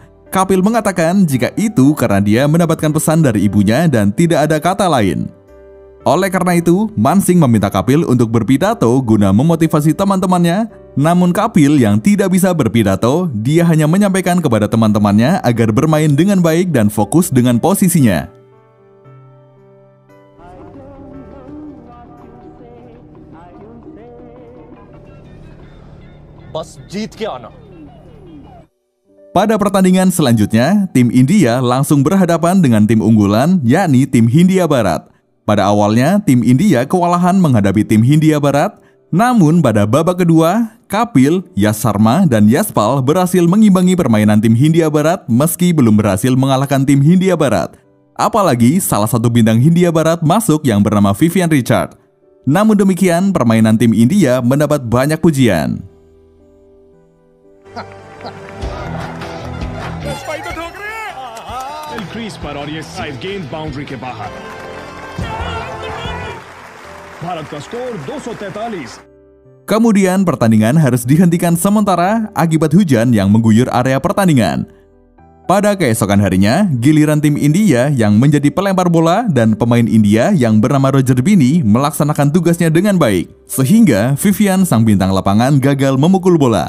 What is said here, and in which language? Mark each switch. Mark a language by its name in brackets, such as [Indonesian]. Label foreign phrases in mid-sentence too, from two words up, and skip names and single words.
[Indonesian] Kapil mengatakan jika itu karena dia mendapatkan pesan dari ibunya dan tidak ada kata lain. Oleh karena itu, Mansing meminta Kapil untuk berpidato guna memotivasi teman-temannya. Namun Kapil yang tidak bisa berpidato, dia hanya menyampaikan kepada teman-temannya agar bermain dengan baik dan fokus dengan posisinya. [Hindi] बस जीत के आना। [Indonesian] Pada pertandingan selanjutnya, tim India langsung berhadapan dengan tim unggulan, yakni tim Hindia Barat. Pada awalnya, tim India kewalahan menghadapi tim Hindia Barat, namun pada babak kedua, Kapil, Yash Sharma, dan Yashpal berhasil mengimbangi permainan tim Hindia Barat meski belum berhasil mengalahkan tim Hindia Barat. Apalagi salah satu bintang Hindia Barat masuk yang bernama Vivian Richard. Namun demikian, permainan tim India mendapat banyak pujian. [Hindi] क्रीज पर और ये साइड गेंद बाउंड्री के बाहर। भारत का स्कोर 243। [Indonesian] Kemudian pertandingan harus dihentikan sementara akibat hujan yang mengguyur area pertandingan. Pada keesokan harinya, giliran tim India yang menjadi pelempar bola dan pemain India yang bernama Roger Binny melaksanakan tugasnya dengan baik, sehingga Vivian sang bintang lapangan gagal memukul bola.